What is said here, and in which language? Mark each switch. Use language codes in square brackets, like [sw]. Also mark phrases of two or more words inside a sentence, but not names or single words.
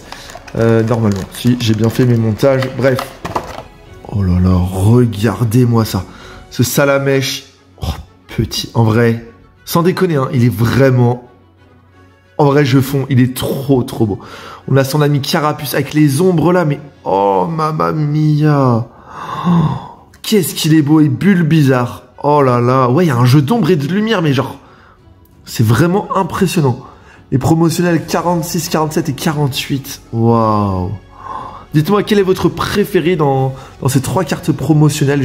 [fr] Normalement, si j'ai bien fait mes montages. Bref. Oh là là, regardez-moi ça. Ce Salamèche. Oh, petit. En vrai, sans déconner, hein, il est vraiment... En vrai, je fonds, il est trop beau. On a son ami Carapuce avec les ombres là, mais... [it] Oh, mamma mia. [fr] Oh, qu'est-ce qu'il est beau et Bulbizarre. Oh là là. Ouais, il y a un jeu d'ombre et de lumière, mais genre... C'est vraiment impressionnant. Les promotionnels 46, 47 et 48. Waouh. Dites-moi, quel est votre préféré dans ces 3 cartes promotionnelles?